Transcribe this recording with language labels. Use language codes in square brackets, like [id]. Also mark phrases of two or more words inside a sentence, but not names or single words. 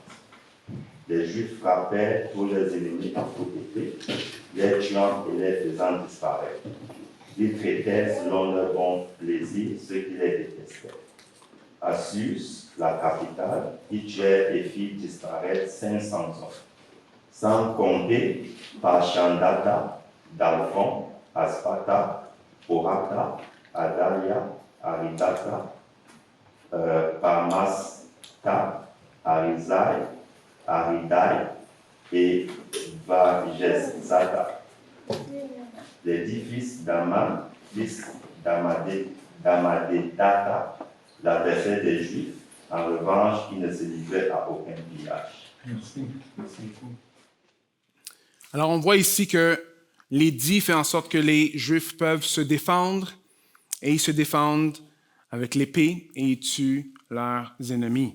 [fr] Les Juifs frappèrent tous leurs ennemis en toute épée, les tuant et les faisant disparaître. Ils traitaient selon leur bon plaisir ceux qui les détestaient. À Sus, la capitale, ils tuèrent et firent disparaître 500 hommes, sans compter Pashandata, Dalphon, Aspata, Porata, Adalia, Aridata, Parmasta, Arizai, Aridai et Vajezada. Les 10 fils d'Aman, fils d'Amadedata, l'adversaire des Juifs. En revanche, il ne se livrait à aucun pillage. Merci. Alors, on voit ici que l'édit fait en sorte que les Juifs peuvent se défendre, et ils se défendent avec l'épée et ils tuent leurs ennemis.